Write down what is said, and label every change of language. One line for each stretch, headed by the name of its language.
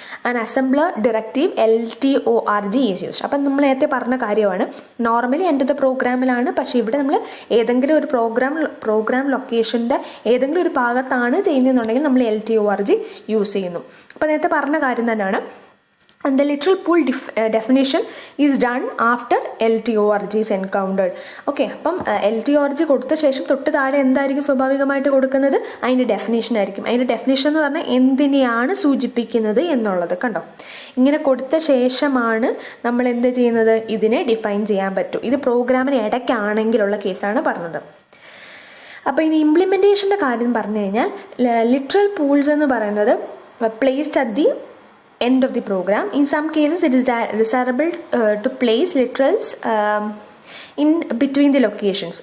English: An assembler directive LTORG is used.
Malayalam: അപ്പം നമ്മൾ നേരത്തെ പറഞ്ഞ കാര്യമാണ്. നോർമലി എൻ്റെ ദ പ്രോഗ്രാമിലാണ്, പക്ഷേ ഇവിടെ നമ്മൾ ഏതെങ്കിലും ഒരു പ്രോഗ്രാം ലൊക്കേഷൻ്റെ ഏതെങ്കിലും ഒരു ഭാഗത്താണ് ചെയ്യുന്നതെന്നുണ്ടെങ്കിൽ നമ്മൾ LTORG യൂസ് ചെയ്യുന്നു. അപ്പം നേരത്തെ പറഞ്ഞ കാര്യം തന്നെയാണ്.
English: And the literal pool definition is done after LTORG is encountered.
Malayalam: Okay, അപ്പം LTORG കൊടുത്ത ശേഷം തൊട്ട് താഴെ എന്തായിരിക്കും സ്വാഭാവികമായിട്ട് കൊടുക്കുന്നത്? അതിൻ്റെ ഡെഫിനേഷൻ ആയിരിക്കും. അതിൻ്റെ ഡെഫിനേഷൻ എന്ന് പറഞ്ഞാൽ എന്തിനെയാണ് സൂചിപ്പിക്കുന്നത് എന്നുള്ളത്. കണ്ടോ, ഇങ്ങനെ കൊടുത്ത ശേഷമാണ് നമ്മൾ എന്ത് ചെയ്യുന്നത്? ഇതിനെ ഡിഫൈൻ ചെയ്യാൻ പറ്റും. ഇത് പ്രോഗ്രാമിന് ഇടയ്ക്കാണെങ്കിലുള്ള കേസാണ് പറഞ്ഞത്. അപ്പോൾ ഇനി ഇംപ്ലിമെൻറ്റേഷൻ്റെ കാര്യം പറഞ്ഞു കഴിഞ്ഞാൽ ലിറ്ററൽ പൂൾസ് എന്ന് പറയുന്നത്
English: Placed at the end of the program. In some cases it is desirable to place literals in between the locations.